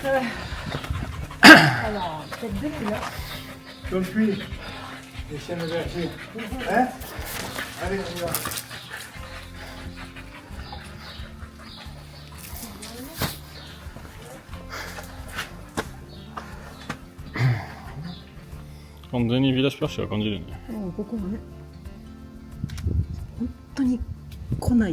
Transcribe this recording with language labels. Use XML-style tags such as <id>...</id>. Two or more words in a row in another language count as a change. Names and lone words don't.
<fr>Alors, cette bulle-là. Comme puis, les chaînes vergées. Hein? Allez, on y va.</fr> <ja>完全にビラスプラッシュは感じるね。ここはね、本当に来ない。</ja>